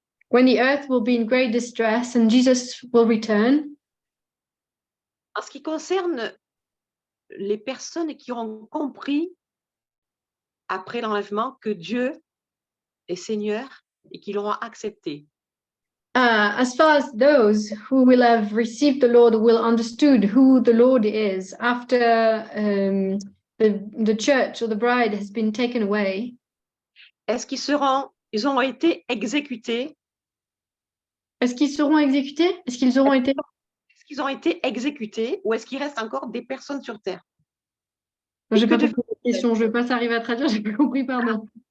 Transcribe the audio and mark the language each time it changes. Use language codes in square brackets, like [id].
[en] When the earth will be in great distress and Jesus will return. [fr] en ce qui concerne les personnes qui auront compris après l'enlèvement que Dieu est Seigneur et qui l'auront accepté, [en] As far as those who will have received the Lord will understood who the Lord is after the church or the bride has been taken away, [fr] est-ce ils auront été exécutés? est-ce qu'ils seront exécutés? Est-ce qu'ils auront été? Est-ce qu'ils ont été exécutés ou est-ce qu'il reste encore des personnes sur terre? J'ai pas compris la question, je vais pas s'arriver à traduire, j'ai pas compris, pardon.